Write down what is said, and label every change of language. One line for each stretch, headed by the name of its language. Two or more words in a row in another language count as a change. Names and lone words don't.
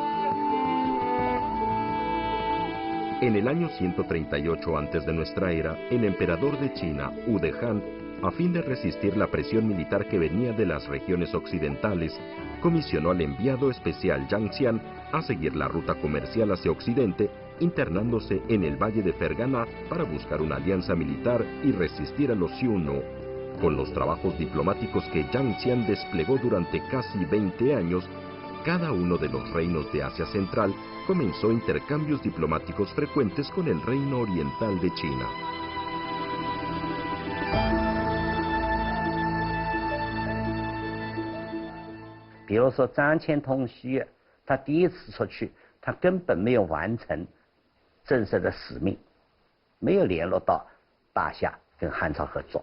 Spanish: En el año 138 antes de nuestra era, el emperador de China, Ude Han, a fin de resistir la presión militar que venía de las regiones occidentales, comisionó al enviado especial Zhang Xian a seguir la ruta comercial hacia Occidente, internándose en el valle de Ferganá para buscar una alianza militar y resistir a los Xiongnu. Con los trabajos diplomáticos que Zhang Xian desplegó durante casi 20 años, cada uno de los reinos de Asia Central comenzó intercambios diplomáticos frecuentes con el reino oriental de China.
Chinese: 比如说张骞通西域，他第一次出去，他根本没有完成正式的使命，没有联络到大夏跟汉朝合作。